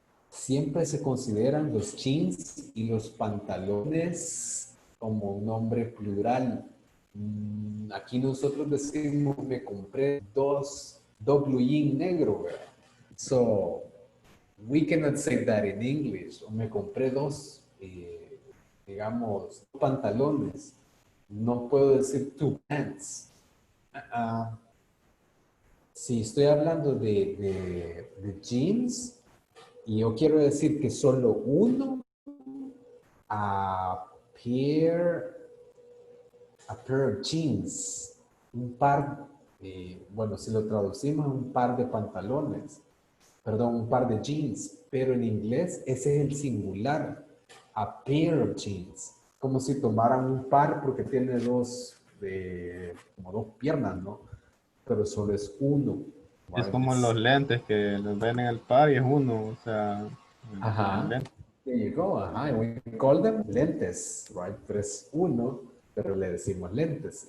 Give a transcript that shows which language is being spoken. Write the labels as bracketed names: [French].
[Spanish] Siempre se consideran los jeans y los pantalones como un nombre plural. Aquí nosotros decimos, me compré dos blue jean negro, ¿verdad? [English] So, we cannot say that in English. [Spanish] O me compré dos, digamos, pantalones. No puedo decir two pants. Si estoy hablando de jeans y yo quiero decir que solo uno, a pair of jeans, un par, bueno, si lo traducimos, un par de pantalones, perdón, un par de jeans, pero en inglés ese es el singular, a pair of jeans, como si tomaran un par porque tiene como dos piernas, ¿no? Pero solo es uno. Es como los lentes que los ven en el par y es uno, o sea. Ajá. Lentes. [English] There you go. Ajá. We call them lentes, right? [Spanish] Pero es uno, pero le decimos lentes.